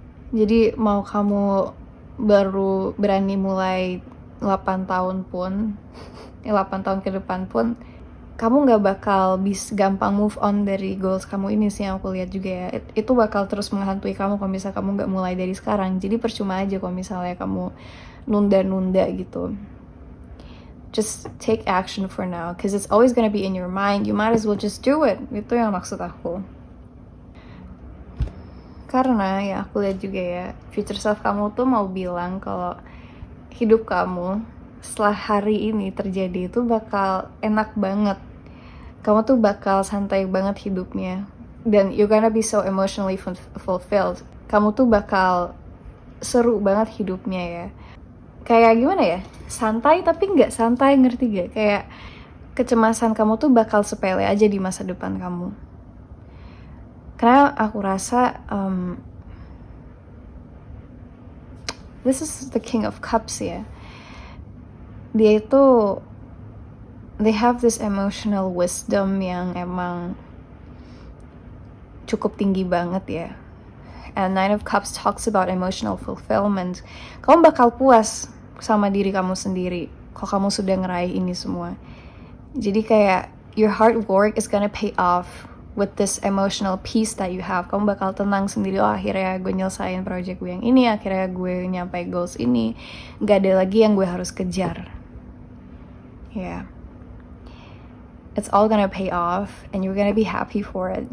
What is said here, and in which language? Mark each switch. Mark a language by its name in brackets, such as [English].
[Indonesian] Jadi mau kamu baru berani mulai 8 tahun pun 8 tahun ke depan pun, kamu gak bakal bisa gampang [English] move on [Indonesian] dari goals kamu ini sih, yang aku lihat juga ya. Itu bakal terus menghantui kamu kalau misalnya kamu gak mulai dari sekarang. Jadi percuma aja kalau misalnya kamu nunda-nunda gitu. [English] Just take action for now, cause it's always gonna be in your mind. You might as well just do it. [Indonesian] Itu yang maksud aku. Karena ya aku lihat juga ya, future self kamu tuh mau bilang kalau hidup kamu setelah hari ini terjadi itu bakal enak banget. Kamu tuh bakal santai banget hidupnya. Dan [English] you're gonna be so emotionally fulfilled. [Indonesian] Kamu tuh bakal seru banget hidupnya ya. Kayak gimana ya? Santai tapi nggak santai, ngerti gak? Kayak kecemasan kamu tuh bakal sepele aja di masa depan kamu. Karena aku rasa [English] this is the King of Cups [Indonesian] ya. Dia itu, [English] they have this emotional wisdom [Indonesian] yang emang cukup tinggi banget ya. [English] And Nine of Cups talks about emotional fulfillment. [Indonesian] Kamu bakal puas sama diri kamu sendiri kalau kamu sudah ngeraih ini semua. Jadi kayak [English] your hard work is gonna pay off with this emotional peace that you have. [Indonesian] Kamu bakal tenang sendiri, oh akhirnya gue nyelesain project gue yang ini, akhirnya gue nyampe goals ini, gak ada lagi yang gue harus kejar. [English] Yeah, it's all gonna pay off and you're gonna be happy for it.